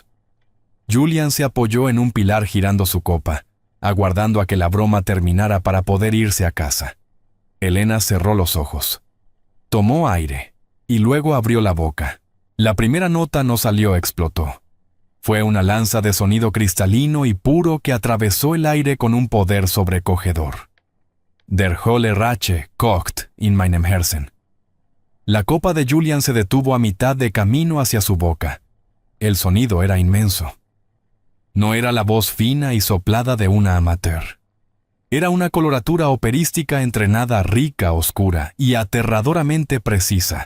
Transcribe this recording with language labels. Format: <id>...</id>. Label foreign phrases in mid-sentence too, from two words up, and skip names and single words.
<es>Julian se apoyó en un pilar girando su copa, aguardando a que la broma terminara para poder irse a casa. Elena cerró los ojos. Tomó aire, y luego abrió la boca. La primera nota no salió, explotó. Fue una lanza de sonido cristalino y puro que atravesó el aire con un poder sobrecogedor.</es> <de>Der Holle Rache kocht in meinem Herzen.</de> <es>La copa de Julian se detuvo a mitad de camino hacia su boca. El sonido era inmenso. No era la voz fina y soplada de una amateur. Era una coloratura operística entrenada, rica, oscura y aterradoramente precisa.</es>